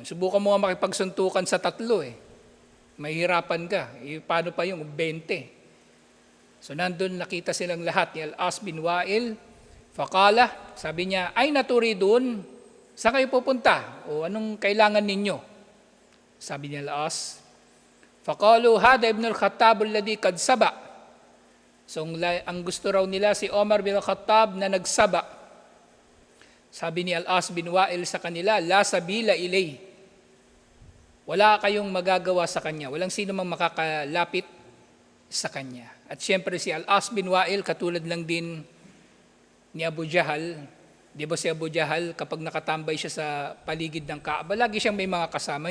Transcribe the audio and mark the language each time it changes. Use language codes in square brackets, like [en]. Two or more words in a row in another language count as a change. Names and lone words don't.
[tl] Subukan mo nga makipagsuntukan sa tatlo eh. Mahihirapan ka. Paano pa yung 20? So nandun nakita silang lahat ni Al-As bin Wa'il. Faqala, sabi niya, [ar] أين تريدون, [tl] saan kayo pupunta? O anong kailangan ninyo? Sabi niya Al-As, [ar] فقالوا هذا ابن الخطاب الذي قد صبأ. [tl] So ang gusto raw nila si Omar bin al-Khattab na nagsaba. Sabi ni Al-As bin Wa'il sa kanila, [ar] لا سبيل إليه. [tl] Wala kayong magagawa sa kanya. Walang sino mang makakalapit sa kanya. At siyempre si Al-As bin Wa'il, katulad lang din ni Abu Jahal. Di ba si Abu Jahal, kapag nakatambay siya sa paligid ng Kaaba, lagi siyang may mga kasama.